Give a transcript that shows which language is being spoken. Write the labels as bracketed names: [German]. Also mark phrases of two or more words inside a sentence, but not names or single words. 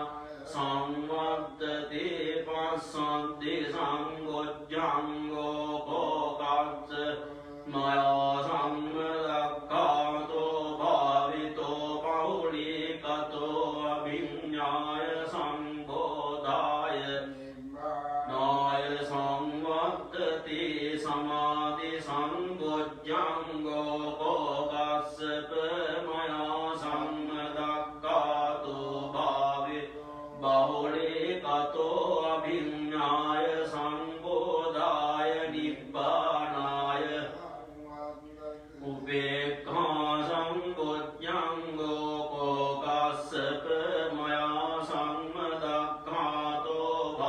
[Pali] සංවත්තති පස්සද්ධි සංගොජ්ජංගෝ කෝකස්ස මයා සම්මදක්ඛාතෝ භාවිතෝ බහුලී කතෝ අභිඤ්ඤාය සංබෝධාය නාය සංවත්තති සමාධි සංගොජ්ජංගෝ කෝකස්සප මයා සම්මදක්ඛාතෝ බහුලී කතෝ අභිඤ්ඤාය සංබෝධාය නිබ්බානාය උපේක්ඛා සංගොජ්ජංගෝ කෝකස්සප මයා සම්මදක්ඛාතෝ